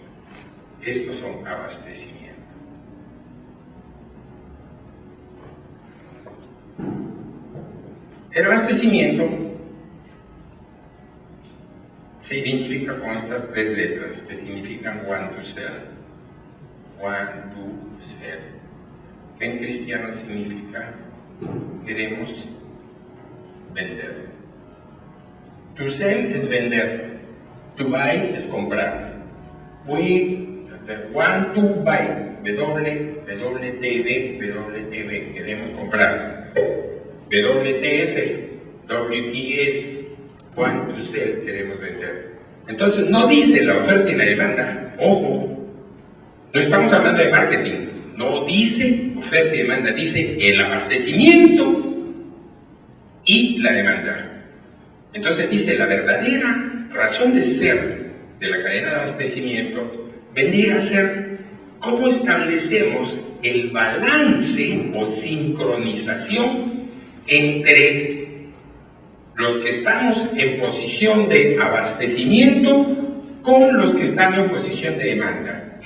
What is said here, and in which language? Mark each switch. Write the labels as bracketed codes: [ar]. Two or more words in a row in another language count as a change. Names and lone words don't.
[es] Estos son abastecimiento. El abastecimiento se identifica con estas tres letras que significan [en] want to sell. Want to sell. [es] Que en cristiano significa queremos vender. [en] To sell [es] es vender. [en] To buy [es] es comprar. [en] We want to buy. WTB, [es] queremos comprar. [en] WTS, WTS, want to sell, [es] queremos vender. Entonces no dice la oferta y la demanda, ojo, no estamos hablando de marketing, no dice oferta y demanda, dice el abastecimiento y la demanda. Entonces dice la verdadera razón de ser de la cadena de abastecimiento vendría a ser cómo establecemos el balance o sincronización entre los que estamos en posición de abastecimiento con los que están en posición de demanda.